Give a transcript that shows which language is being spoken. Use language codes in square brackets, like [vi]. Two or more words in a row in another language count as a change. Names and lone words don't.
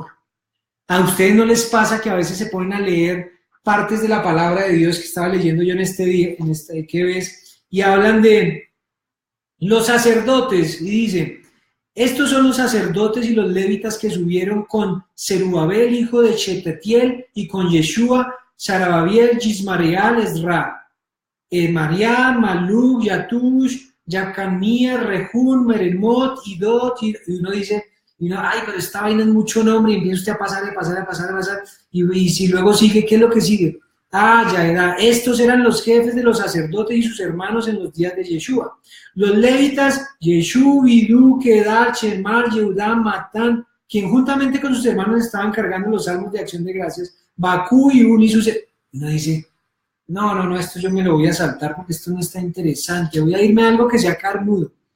[es] ¿A ustedes no les pasa que a veces se ponen a leer partes de la palabra de Dios que estaba leyendo yo en este día, que ves, y hablan de los sacerdotes, y dice, estos son los sacerdotes y los levitas que subieron con Zerubabel, hijo de Shealtiel, y con Yeshua, Sarababiel, Yismareal, Ezra, Mariam, Maluk, Yatush, Yacanía, Rehún, Meremot, Idot, y uno dice, ay, pero esta vaina es mucho nombre, y empieza usted a pasar, y si luego sigue, ¿qué es lo que sigue? Ya era, estos eran los jefes de los sacerdotes y sus hermanos en los días de Yeshua. Los levitas, Yeshua, Bidú, Kedar, Shemar, Yehudá, Matán, quien juntamente con sus hermanos estaban cargando los salmos de acción de gracias, Bakú y Uni, uno dice, no, esto yo me lo voy a saltar porque esto no está interesante, voy a irme a algo que sea carnudo.